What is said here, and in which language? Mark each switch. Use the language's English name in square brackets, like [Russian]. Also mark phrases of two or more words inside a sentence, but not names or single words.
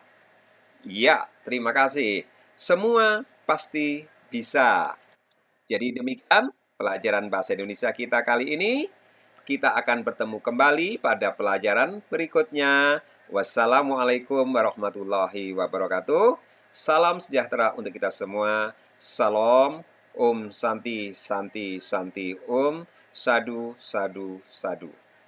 [Indonesian] Iya, terima kasih. Semua pasti bisa. Jadi demikian pelajaran bahasa Indonesia kita kali ini. Kita akan bertemu kembali pada pelajaran berikutnya. [Arabic] والسلام عليكم ورحمة الله وبركاته. [Indonesian] Salam sejahtera untuk kita semua. [Sanskrit] Salam, ॐ शान्ति शान्ति शान्ति ॐ. साधु साधु साधु.